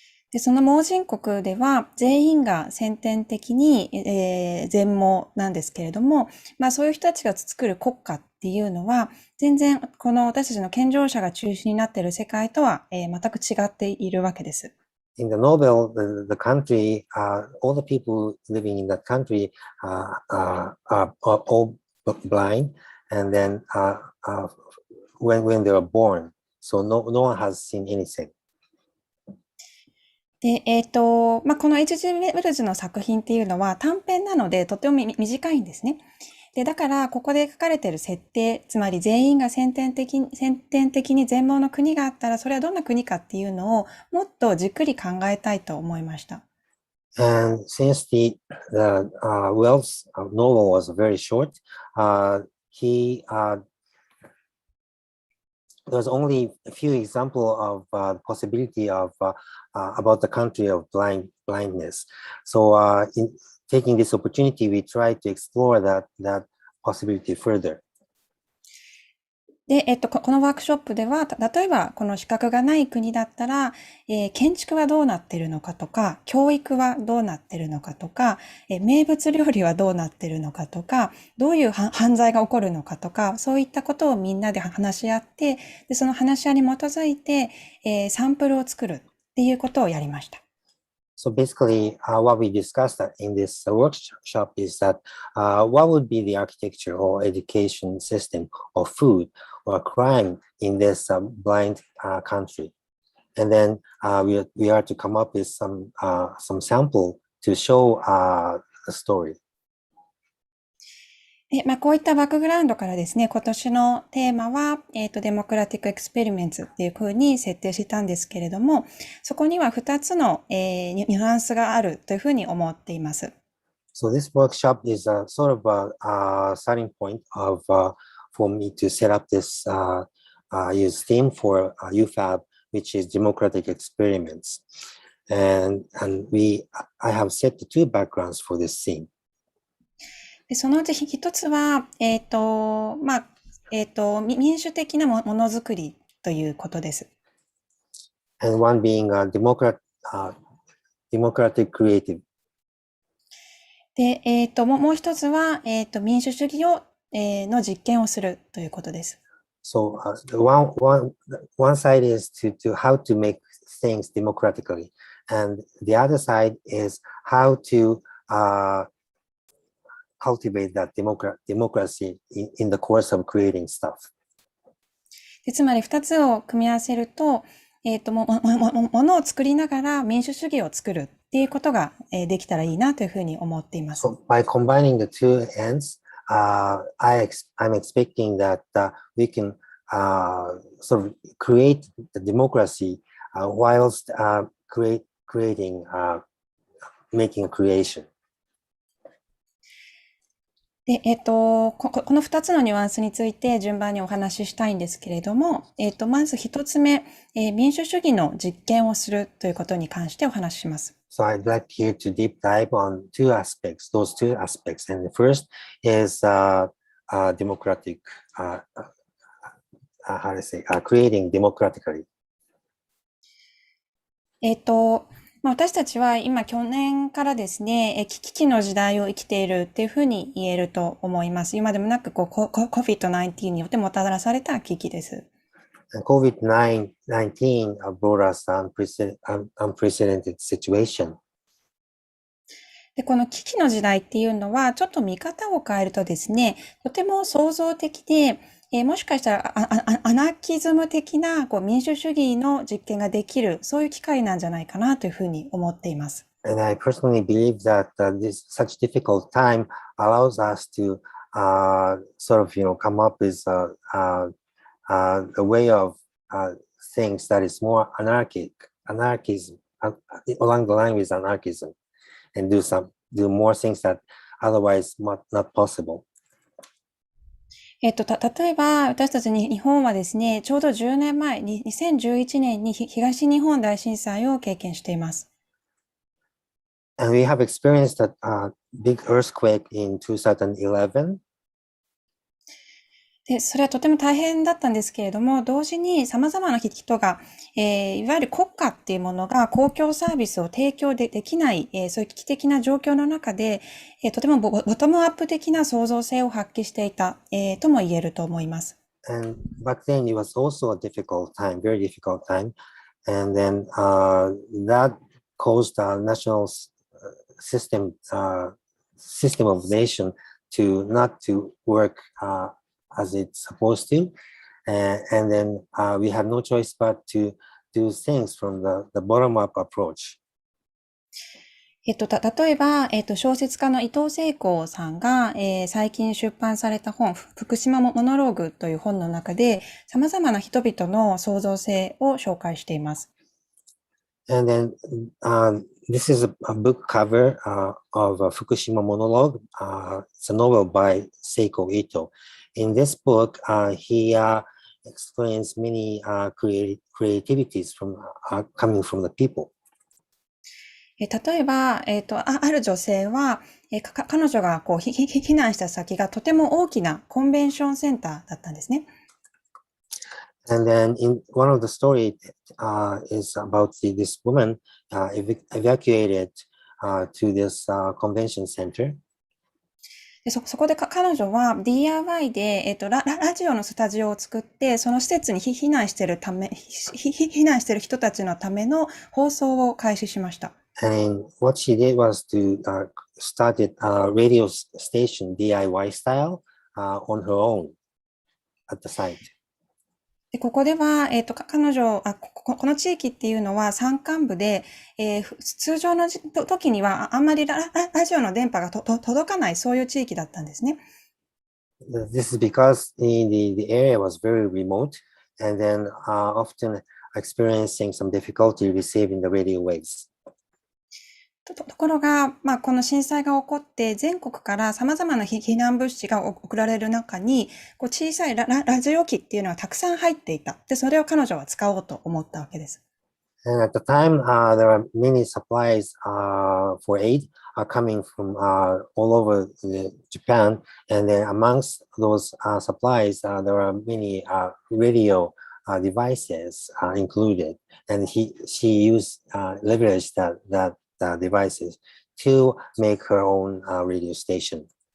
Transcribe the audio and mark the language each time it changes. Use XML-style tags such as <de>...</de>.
<ja>でその盲人国では全員が先天的に、全盲なんですけれども、そういう人たちが作る国家っていうのは全然この私たちの健常者が中心になっている世界とは、全く違っているわけです。</ja> <en>In the novel, the country, all the people living in that country are all blind, and then when they were born, so no one has seen anything.</en> <ja>で、この H.G. ウェルズの作品っていうのは短編なのでとても短いんですね。で、だからここで書かれている設定、つまり全員が先天的に全盲の国があったら、それはどんな国かっていうのをもっとじっくり考えたいと思いました。</ja> <en>And since the Wells novel was very short, there's only a few examples of the possibility of about the country of blindness. So in taking this opportunity, we try to explore that possibility further.</en> <ja>で、このワークショップでは、例えばこの視覚がない国だったら、建築はどうなっているのかとか、教育はどうなっているのかとか、名物料理はどうなっているのかとか、どういう犯罪が起こるのかとか、そういったことをみんなで話し合って、でその話し合いに基づいて、サンプルを作るっていうことをやりました。</ja> <en>So basically, what we discussed in this workshop is that what would be the architecture or education system of food or crime in this blind country, and then we are to come up with some sample to show the story.</en> <ja>で、こういったバックグラウンドからですね、今年のテーマは、デモクラティックエクスペリメンツっていうふうに設定したんですけれども、そこには2つの、ニュアンスがあるというふうに思っています。</ja> <en>So this workshop is a sort of a starting point of for me to set up this use theme for YouFab, which is democratic experiments, and I have set the two backgrounds for this theme.</en> <ja>で、そのうち一つは、民主的なものづくりということです。</ja> <en>And one being democratic creative.</en> <ja>で、もう一つは、民主主義を、の実験をするということです。</ja> <en>So the one side is to how to make things democratically, and the other side is how to cultivate that democracy in the course of creating stuff.</en> <ja>で、つまり2つを組み合わせると、ものを作りながら民主主義を作るっていうことが、できたらいいなというふうに思っています。</ja> <en>So by combining the two ends, I'm expecting that we can sort of create the democracy whilst creating, making a creation.</en> <ja>で、この2つのニュアンスについて順番にお話ししたいんですけれども、まず1つ目、民主主義の実験をするということに関してお話しします。</ja> <en>So I'd like here to deep dive on those two aspects. And the first is democratic, how to say, creating democratically.</en> <ja>私たちは今去年からですね、危機の時代を生きているっていうふうに言えると思います。今でもなくCOVID-19 によってもたらされた危機です。</ja> <en>COVID-19 brought us unprecedented situation.</en> <ja>で、この危機の時代っていうのは、ちょっと見方を変えるとですね、とても創造的で、もしかしたらアナキズム的な民主主義の実験ができる、そういう機会なんじゃないかなというふうに思っています。</ja> <en>And I personally believe that this such difficult time allows us to sort of, come up with a way of things that is more anarchism, along the line with anarchism, and do more things that otherwise not possible.</en> <ja>例えば、私たち日本はですね、ちょうど10年前に2011年に東日本大震災を経験しています。</ja> <en>And we have experienced a big earthquake in 2011.</en> <ja>で、それはとても大変だったんですけれども、同時に様々な人が、いわゆる国家っていうものが公共サービスを提供できない、そういう危機的な状況の中で、とてもボトムアップ的な創造性を発揮していた、とも言えると思います。</ja> <en>And back then it was also a difficult time, very difficult time. And then that caused a national system of nation not to work as it's supposed to, and then we had no choice but to do things from the bottom-up approach.</en> <ja>例えば、小説家の伊藤聖子さんが、最近出版された本、福島モノローグという本の中で、様々な人々の創造性を紹介しています。</ja> <en>And then this is a book cover of Fukushima Monologue. It's a novel by Seiko Ito. In this book, he explains many creativities coming from the people.</en> <ja>例えば、ある女性は、彼女が避難した先がとても大きなコンベンションセンターだったんですね。</ja> <en>And then in one of the story is about this woman evacuated to this convention center.</en> <ja>でそこで彼女は DIY で、ラジオのスタジオを作って、その施設に避難している人たちのための放送を開始しました。</ja> <en>And what she did was to start a radio station DIY style on her own at the site.</en> <ja>でここでは、彼女この地域っていうのは山間部で、通常の時にはあんまりラジオの電波が届かないそういう地域だったんですね。</ja> <en>This is because the area was very remote and then often experiencing some difficulty receiving the radio waves.</en> <ja>ところが、この震災が起こって、全国から様々な避難物資が送られる中に、小さいラジオ機っていうのがたくさん入っていた。で、それを彼女は使おうと思ったわけです。</ja> <en>And at the time, there are many supplies for aid coming from all over Japan. And then amongst those supplies, there are many radio devices included. And she leveraged that devices to make her own radio station.</en>